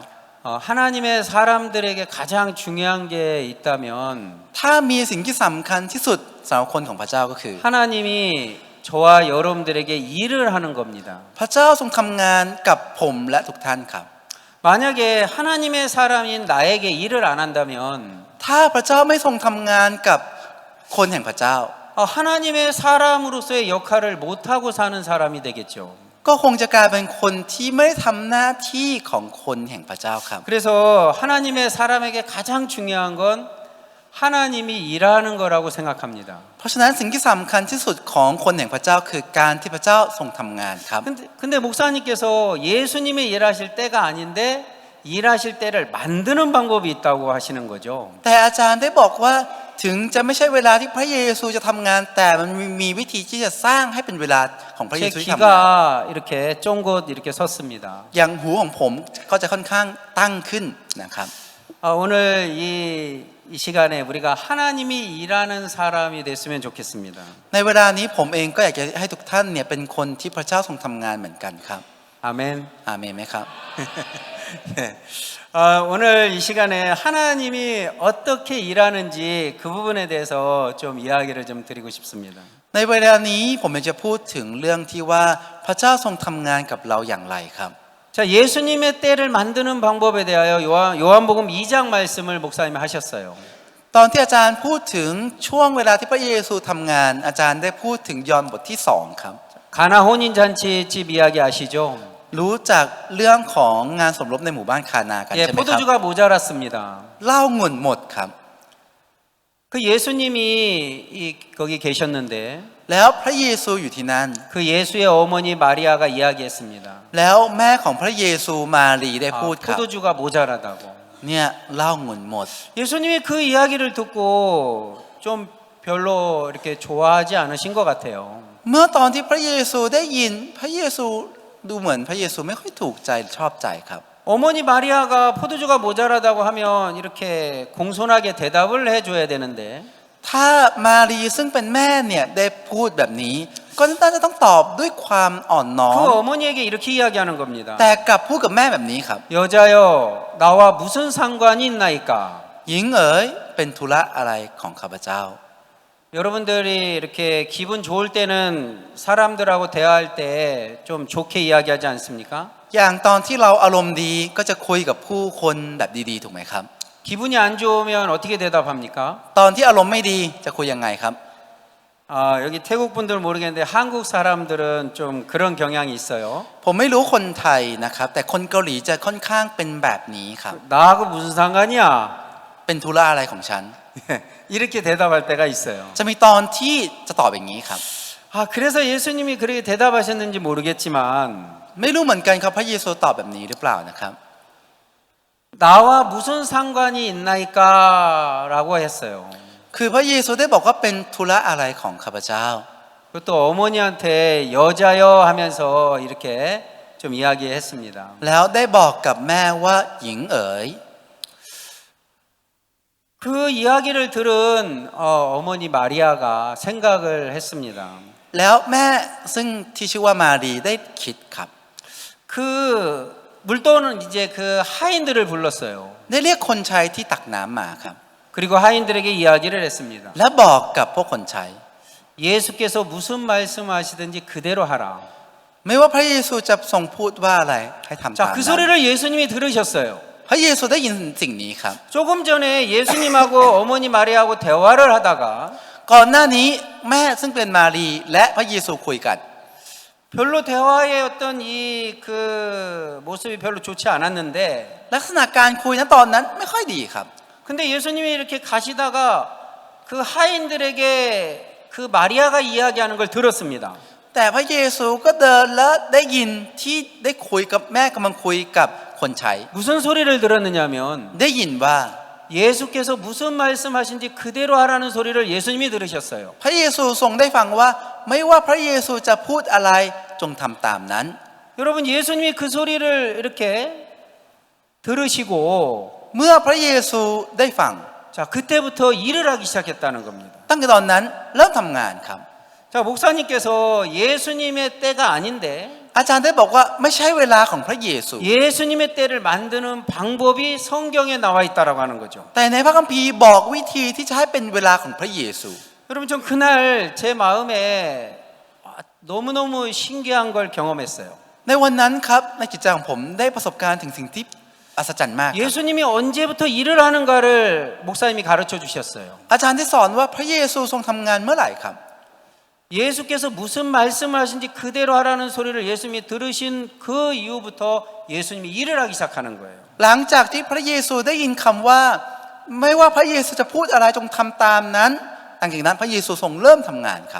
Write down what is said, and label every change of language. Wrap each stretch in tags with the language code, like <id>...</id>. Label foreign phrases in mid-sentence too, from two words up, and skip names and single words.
<ko>하나님의 사람들에게 가장 중요한 게 있다면</ko> <th>ถ้ามีสิ่งที่สำคัญที่สุดสำหรับคนของพระเจ้าก็คือ</th> <ko>하나님이 저와 여러분들에게 일을 하는 겁니다.</ko> <th>พระเจ้าทรงทำงานกับผมและทุกท่านครับ</th> <ko>만약에 하나님의 사람인 나에게 일을 안 한다면</ko> <th>ถ้าพระเจ้าไม่ทรงทำงานกับคนแห่งพระเจ้า</th> <ko>하나님의 사람으로서의 역할을 못하고 사는 사람이 되겠죠.</ko> <th>ก็คงจะกลายเป็นคนที่ไม่ได้ทำหน้าที่ของคนแห่งพระเจ้าครับ</th> <ko>그래서 하나님의 사람에게 가장 중요한 건 하나님이 일하는 거라고 생각합니다.</ko> <th>เพราะฉะนั้นสิ่งที่สำคัญที่สุดของคนแห่งพระเจ้าคือการที่พระเจ้าทรงทำงานครับ</th> <ko>근데 목사님께서 예수님이 일하실 때가 아닌데 일하실 때를 만드는 방법이 있다고 하시는 거죠.</ko> <th>แต่อาจารย์ได้บอกว่าถึงจะไม่ใช่เวลาที่พระเยซูจะทำงานแต่มันมีวิธีที่จะสร้างให้เป็นเวลาของพระเย 제 ซูที่ทำงาน</th> <ko>귀가 이렇게 쫑긋 이렇게 섰습니다.</ko> <th>อย่างหูของผมก็จะค่อนข้างตั้งขึ้นนะครับ</th> <ko>오늘 이 시간에 우리가 하나님이 일하는 사람이 됐으면 좋겠습니다.</ko> <th>ในเวลานี้ผมเองก็อยากจะให้ทุกท่านเนี่ยเป็นคนที่พระเจ้าทรงทำงานเหมือนกันครับ</th> <ko>아멘.</ko> <th>อาเมนไหมครับ</th> <ko>네. 오늘 이 시간에 하나님이 어떻게 일하는지 그 부분에 대해서 좀 이야기를 좀 드리고 싶습니다.</ko> <th>ในเวลานี้ผมอยากจะพูดถึงเรื่องที่ว่าพระเจ้าทรงทำงานกับเราอย่างไรครับ</th> <ko>자, 예수님의 때를 만드는 방법에 대하여 요한복음 2장 말씀을 목사님이 하셨어요.</ko> <th>ตอนที่อาจารย์พูดถึงช่วงเวลาที่พระเยซูทำงานอาจารย์ได้พูดถึงยอห์นบทที่2ครับ</th> <ko>가나 혼인 잔치집 이야기 아시죠?</ko> <th>รู้จักเรื่องของงานสมรสในหมู่บ้านคานากัน</th> <ko>예,</ko> <th>ใช่ไหมครับ</th> <ko>포도주가 모자랐습니다.</ko> <th>เหล้าองุ่นหมดครับ</th> <ko>그 예수님이 거기 계셨는데</ko> <th>แล้วพระเยซูอยู่ที่นั่น</th> <ko>그 예수의 어머니 마리아가 이야기했습니다.</ko> <th>แล้วแม่ของพระเยซูมารีได้พูดครับ</th> <ko>포도주가 모자라다고.</ko> <th>เนี่ยเหล้าองุ่นหมด</th> <ko>예수님이 그 이야기를 듣고 좀 별로 이렇게 좋아하지 않으신 것 같아요.</ko> <th>เมื่อตอนที่พระเยซูได้ยินพระเยซูดูเหมือนพระเยซูไม่ค่อยถูกใจชอบใจครับ</th> <ko>어머니 마리아가 포도주가 모자라다고 하면 이렇게 공손하게 대답을 해줘야 되는데</ko> <th>ถ้ามารีซึ่งเป็นแม่เนี่ยได้พูดแบบนี้ก็น่าจะต้องตอบด้วยความอ่อนน้อ 그 ม</th> <ko>어머니에게 이렇게 이야기하는 겁니다.</ko> <th>แต่กลับพูดกับแม่แบบนี้ครับ</th> <ko>여자여 나와 무슨 상관이 있나이까?</ko> <th>หญิงเอ๋ยเป็นธุระอะไรของข้าพเจ้า</th> <ko>여러분들이 이렇게 기분 좋을 때는 사람들하고 대화할 때 좀 좋게 이야기하지 않습니까?</ko> <th>อย่างตอนที่เราอารมณ์ดีก็จะคุยกับผู้คนแบบดีๆถูกไหมครับ</th> <ko>기분이 안 좋으면 어떻게 대답합니까?</ko> <th>ตอนที่อารมณ์ไม่ดีจะคุยยังไงครับ</th> <ko>여기 태국 분들 모르겠는데 한국 사람들은 좀 그런 경향이 있어요.</ko> <th>ผมไม่รู้คนไทยนะครับแต่คนเกาหลีจะค่อนข้างเป็นแบบนี้ครับ</th> <ko>나하고 무슨 상관이야?</ko> <th>เป็นธุระอะไรของฉัน</th> <ko>예, 이렇게 대답할 때가 있어요.</ko> <th>จะมีตอนที่จะตอบอย่างนี้ครับ</th> <ko>아, 그래서 예수님이 그렇게 대답하셨는지 모르겠지만</ko> <th>ไม่รู้เหมือนกันครับพระเยซูตอบแบบนี้หรือเปล่านะครับ</th> <ko>나와 무슨 상관이 있나이까라고 했어요.</ko> <th>คือพระเยซูได้บอกว่าเป็นธุระอะไรของข้าพเจ้า</th> <ko>그것도 어머니한테 여자여 하면서 이렇게 좀 이야기했습니다.</ko> <th>แล้วได้บอกกับแม่ว่าหญิงเอ๋ย</th> <ko>그 이야기를 들은 어머니 마리아가 생각을 했습니다.</ko> <th>แล้วแม่ซึ่งที่ชื่อว่ามารีได้คิดครับ</th> <ko>그 물도는 이제 그 하인들을 불렀어요.</ko> <th>ได้เรียกคนใช้ที่ตักน้ำมาครับ</th> <ko>그리고 하인들에게 이야기를 했습니다.</ko> <th>และบอกกับพวกคนใช้</th> <ko>예수께서 무슨 말씀하시든지 그대로 하라.</ko> <th>ไม่ว่าพระเยซูจะทรงพูดว่าอะไรให้ทำตาม</th> <ko>자, 그</ko> <th>นั้น</th> <ko>소리를 예수님이 들으셨어요.</ko> <th>พระเยซูได้ยินสิ่งนี้ครับ</th> <ko>조금 전에 예수님하고 어머니 마리아하고 대화를 하다가</ko> <th>ก่อนหน้านี้แม่ซึ่งเป็นมารีและพระเยซูคุยกัน</th> <ko>별로 대화의 어떤 이 그 모습이 별로 좋지 않았는데</ko> <th>ลักษณะการคุยณตอนนั้นไม่ค่อยดีครับ</th> <ko>근데 예수님이 이렇게 가시다가 그 하인들에게 그 마리아가 이야기하는 걸 들었습니다.</ko> <th>แต่พระเยซูก็เดินและได้ยินที่ได้คุยกับแม่กำลังคุยกับคนใช้</th> <ko>무슨 소리를 들었느냐면</ko> <th>ได้ยินว่า</th> <ko>예수께서 무슨 말씀하신지 그대로 하라는 소리를 예수님이 들으셨어요.</ko> <th>พระเยซูทรงได้ฟังว่าไม่ว่าพระเยซูจะพูดอะไรจงทำตามนั้น</th> <ko>여러분 예수님이 그 소리를 이렇게 들으시고</ko> <th>เมื่อพระเยซูได้ฟัง</th> <ko>자 그때부터 일을 하기 시작했다는 겁니다.</ko> <th>ตั้งแต่ตอนนั้นเริ่มทำงานครับ</th> <ko>자 목사님께서 예수님의 때가 아닌데</ko> <th>อาจารย์ได้บอกว่าไม่ใช่เวลาของพระเยซู</th> <ko>예수님의 때를 만드는 방법이 성경에 나와 있다라고 하는 거죠.</ko> <th>แต่ในพระคัมภีร์บอกวิธีที่จะให้เป็นเวลาของพระเยซู</th> <ko>여러분 전 그날 제 마음에 너무너무 신기한 걸 경험했어요.</ko> <th>ในวันนั้นครับในจิตใจของผมได้ประสบการณ์ถึงสิ่งที่อัศจรรย์มากครับ</th> <ko>예수님이 언제부터 일을 하는가를 목사님이 가르쳐 주셨어요.</ko> <th>อาจารย์ที่สอนว่าพระเยซูทรงทำงานเมื่อไหร่ครับ</th> <ko>예수께서 무슨 말씀을 하신지 그대로 하라는 소리를 예수님이 들으신 그 이후부터 예수님이 일을 하기 시작하는 거예요.</ko> <th>หลังจากที่พระเยซูได้ยินคำว่าไม่ว่าพระเยซูจะพูดอะไรจงทำตามนั้นหลังจากนั้นพระเยซูทรงเริ่มทำงานครับ</th>